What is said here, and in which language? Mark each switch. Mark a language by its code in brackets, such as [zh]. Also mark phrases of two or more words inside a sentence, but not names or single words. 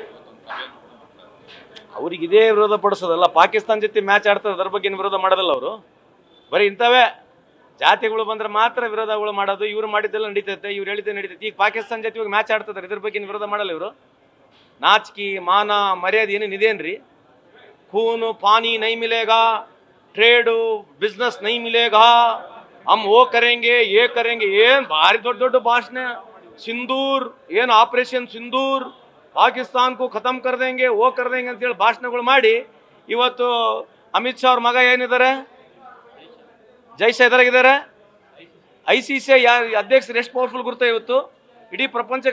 [kn] ಅವ್ರಿಗೆ ಇದೇ ವಿರೋಧ ಪಡಿಸೋದಲ್ಲ. ಪಾಕಿಸ್ತಾನ ಜೊತೆ ಮ್ಯಾಚ್ ಆಡ್ತಾರೆ, ಅದ್ರ ಬಗ್ಗೆ ವಿರೋಧ ಮಾಡೋದಲ್ಲ ಅವರು. ಬರೀ ಇಂಥವೇ ಜಾತಿಗಳು ಬಂದ್ರೆ ಮಾತ್ರ ವಿರೋಧಗಳು ಮಾಡೋದು. ಇವ್ರು ಮಾಡಿದ್ದೆಲ್ಲ ನಡೀತೈತೆ, ಇವ್ರು ಹೇಳಿದ್ದೆ ನಡೀತೈತೆ. ಈಗ ಪಾಕಿಸ್ತಾನ ಜೊತೆ ಇವಾಗ ಮ್ಯಾಚ್ ಆಡ್ತಿದ್ದಾರೆ, ಇದ್ರ ಬಗ್ಗೆ ವಿರೋಧ ಮಾಡಲ್ಲ ಇವರು. ನಾಚಿಕೆ ಮಾನ ಮರ್ಯಾದೆ ಏನೇನಿದೇನ್ರಿ? [hi] खून पानी नहीं मिलेगा, ट्रेड बिजनेस नहीं मिलेगा, हम वो करेंगे ये करेंगे. [kn] ಏನ್ ಭಾರಿ ದೊಡ್ಡ ದೊಡ್ಡ ಭಾಷಣ. ಸಿಂಧೂರ್ ಏನ್ ಆಪರೇಷನ್ ಸಿಂಧೂರ್, [hi] पाकिस्तान को खतम कर देंगे ओ कर देंगे [kn] ಅಂತೇಳಿ ಭಾಷಣಗಳು ಮಾಡಿ ಇವತ್ತು ಅಮಿತ್ ಶಾ ಅವ್ರ ಮಗ ಏನಿದ್ದಾರೆ, ಜೈಶಾ ಎದುರಾಗಿದ್ದಾರೆ. ICCI ಅಧ್ಯಕ್ಷರು ಎಷ್ಟು ಪವರ್ಫುಲ್ ಗುರುತ ಇವತ್ತು ಇಡೀ ಪ್ರಪಂಚಕ್ಕೆ.